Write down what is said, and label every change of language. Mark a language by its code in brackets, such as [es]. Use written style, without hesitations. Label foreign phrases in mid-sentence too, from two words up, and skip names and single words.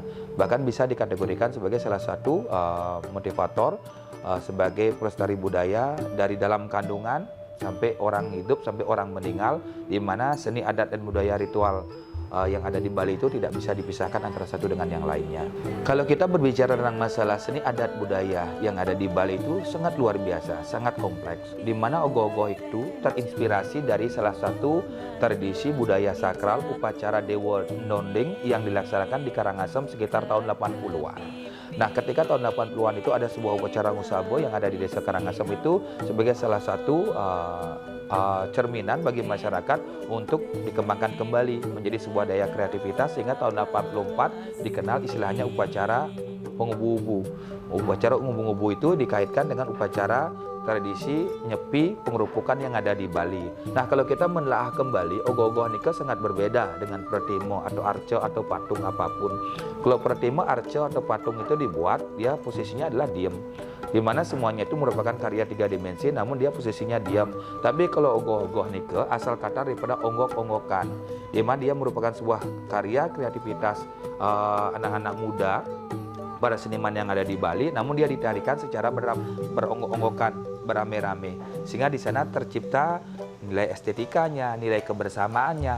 [id] Bahkan bisa dikategorikan sebagai salah satu motivator sebagai pelestari budaya dari dalam kandungan sampai orang hidup, sampai orang meninggal, di mana seni adat dan budaya ritual yang ada di Bali itu tidak bisa dipisahkan antara satu dengan yang lainnya. Kalau kita berbicara tentang masalah seni adat budaya yang ada di Bali itu sangat luar biasa, sangat kompleks, di mana ogoh-ogoh itu terinspirasi dari salah satu tradisi budaya sakral upacara Dewa Nonding yang dilaksanakan di Karangasem sekitar tahun 80-an. Nah, ketika tahun 80-an itu ada sebuah upacara Ngusabo yang ada di desa Karangasem itu sebagai salah satu cerminan bagi masyarakat untuk dikembangkan kembali menjadi sebuah daya kreativitas, sehingga tahun 84 dikenal istilahnya upacara pengubu-ubu. Upacara pengubu-ubu itu dikaitkan dengan upacara tradisi Nyepi pengerupukan yang ada di Bali. Nah, kalau kita menelaah kembali, ogoh-ogoh nikah sangat berbeda dengan pretimo atau arce atau patung apapun. Kalau pretimo, arce atau patung itu dibuat, dia posisinya adalah diam, di mana semuanya itu merupakan karya 3 dimensi, namun dia posisinya diam. Tapi kalau ogoh-ogoh nikah asal kata daripada onggok-onggokan, di mana dia merupakan sebuah karya kreativitas anak-anak muda, para seniman yang ada di Bali, namun dia ditarikan secara beronggok-onggokan, berame-rame, sehingga di sana tercipta nilai estetikanya, nilai kebersamaannya.